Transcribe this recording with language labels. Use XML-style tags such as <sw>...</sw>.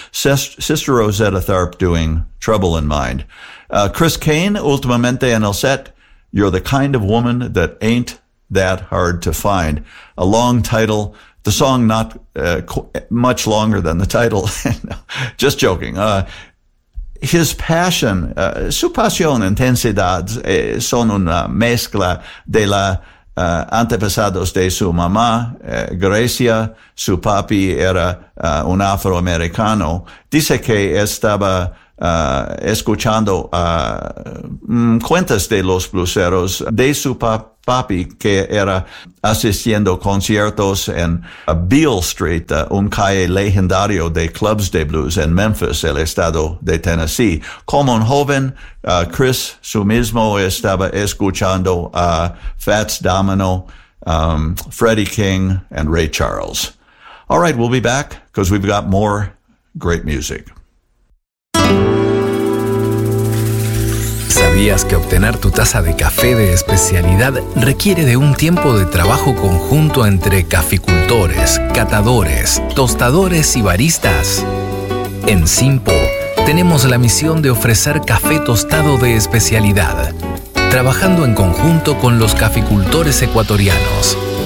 <en>Sister Rosetta Tharpe doing Trouble in Mind. Chris Kane,</en> <es>últimamente en el set,</es> <en>You're the Kind of Woman That Ain't That Hard to Find. A long title. The song not much longer than the title. Just joking. His passion,</en> <es>su pasión, intensidad, son una mezcla de la antepasados de su mamá, Grecia. Su papi era un afroamericano. Dice que estaba escuchando cuentas de los blueseros de su papi que era asistiendo conciertos en Beale Street, un calle legendario de clubs de blues en Memphis, el estado de Tennessee. Como un joven, Chris su mismo estaba escuchando a Fats Domino, Freddie King, and Ray Charles.</es> <en>All right, we'll be back because we've got more great music.</en> <es>¿Sabías que obtener tu taza de café de especialidad requiere de un tiempo de trabajo conjunto entre caficultores, catadores, tostadores y baristas? En Simpo tenemos la misión de ofrecer café tostado de especialidad, trabajando en conjunto con los caficultores ecuatorianos.</es>